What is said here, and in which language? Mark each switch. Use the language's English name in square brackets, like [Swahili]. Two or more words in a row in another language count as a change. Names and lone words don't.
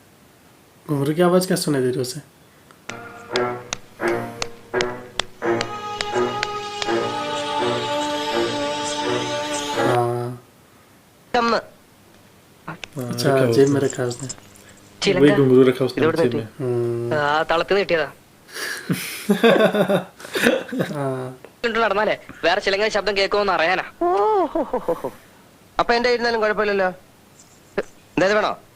[Hindi] घुंघरू की आवाज़ क्या सुनाई दे रही है उसे? हाँ [Malayalam] കന്ന് [Hindi] अच्छा जेब में रखा है उसने। वही घुंघरू रखा उसने जेब में। [Malayalam] തളത്തിൽ കിട്ടിയതാ. നടന്നാലേ വേറെ ചിലങ്ങനെ ശബ്ദം കേൾക്കുമെന്ന് അറിയാനാ. അപ്പൊ എന്റെ ഇരുന്നാലും കുഴപ്പമില്ലല്ലോ. എന്തായാലും വേണോ?